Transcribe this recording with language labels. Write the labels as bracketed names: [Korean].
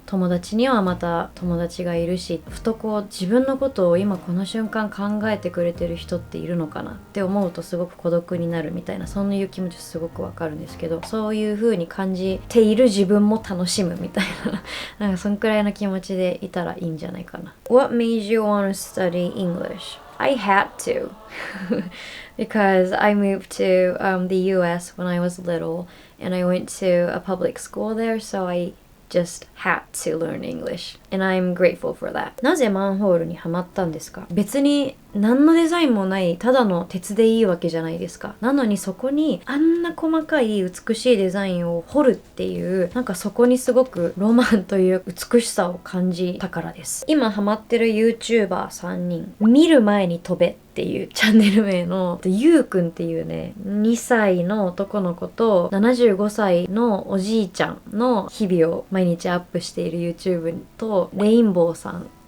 [Japanese] 友達にはまた友達がいるし、ふとこう自分のことを今この瞬間考えてくれてる人っているのかなって思うとすごく孤独になるみたいな、そういう気持ちすごくわかるんですけど、そういう風に感じている自分も楽しむみたいななんかそんくらいの気持ちでいたらいいんじゃないかな。 [English] What made you want to study English? I had to because I moved to the US when I was little and I went to a public school there, so I just had to learn English and I'm grateful for that. [Japanese] なぜマンホールにハマったんですか？別に何のデザインもないただの鉄でいいわけじゃないですか。なのにそこにあんな細かい美しいデザインを彫るっていう、なんかそこにすごくロマンという美しさを感じたからです。今ハマってる YouTuber3 人、見る前に飛べっていうチャンネル名のゆうくんっていうね2歳の男の子と75歳のおじいちゃんの日々を毎日アップしている YouTube と、レインボーさん、